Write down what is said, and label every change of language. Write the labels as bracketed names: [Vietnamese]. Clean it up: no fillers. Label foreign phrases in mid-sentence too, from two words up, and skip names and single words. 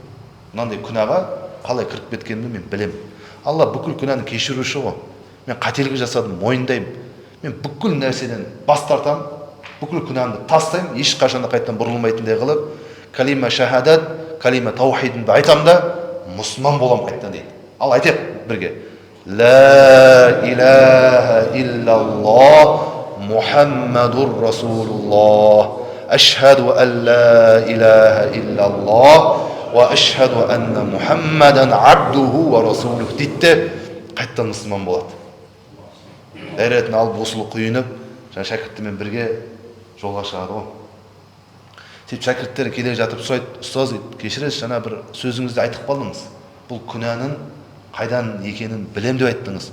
[Kazakh] Мынандай күнәға қалай кіріп кеткенімді мен білем. Алла бүкіл күнәні кешіруші ғой. Мен қателік жасадым, мойындаймын. Мен бүкіл нәрседен бас тартамын, бүкіл күнәмді тастаймын, ешқашан да қайтадан бұрылмайтындай қылып, калима шахадат, калима таухидымды айтамын да, мұсылман боламын қайтадан дейді. Ал айтайық бірге. [Arabic] لا إله إلا الله محمد رسول الله. أشهد أن لا إله إلا الله وأشهد أن محمدا عبده ورسوله [Kazakh] дейді, қайтадан мұсылман болады. Дәретін алып осылы құйынып, шәкірттермен бірге жолға шығады ғой. Сөйтіп шәкірттер келе жатып сұрайды, ұстаз дейді, кешіресіз, жаңа бір сөзіңізді айтып қалдыңыз. Бұл күнәнің қайдан екенін білем деп айттыңыз.